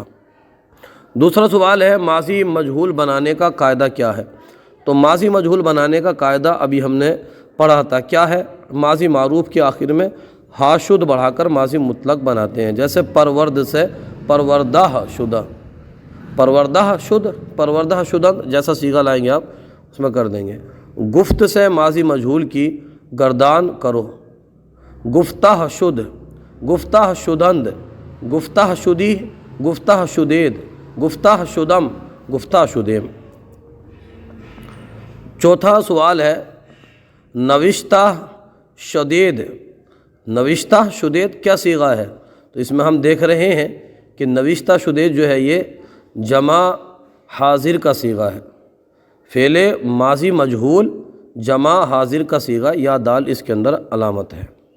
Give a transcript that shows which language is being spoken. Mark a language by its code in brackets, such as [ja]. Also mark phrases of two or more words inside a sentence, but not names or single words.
[ur] دوسرا سوال ہے ماضی مجہول بنانے کا قاعدہ کیا ہے؟ تو ماضی مجہول بنانے کا قاعدہ ابھی ہم نے پڑھا تھا، کیا ہے؟ ماضی معروف کے آخر میں ہا شد بڑھا کر ماضی مطلق بناتے ہیں، جیسے پرورد سے [fa] پروردہ شدہ، پروردہ شد، پروردہ شدند، [ur] جیسا صیغہ لائیں گے آپ اس میں کر دیں گے۔ گفت سے ماضی مجہول کی گردان کرو، [fa] گفتہ شد، گفتہ شدند، گفتہ شدی، گفتہ شدید، گفتہ شدم، گفتہ شدیم۔ [ur] چوتھا سوال ہے [fa] نوشتہ شدید، نوشتہ شدید [ur] کیا صیغہ ہے؟ تو اس میں ہم دیکھ رہے ہیں کہ [fa] نوشتہ شدید [ur] جو ہے یہ جمع حاضر کا صیغہ ہے، فعل ماضی مجہول جمع حاضر کا صیغہ، یا دال اس کے اندر علامت ہے۔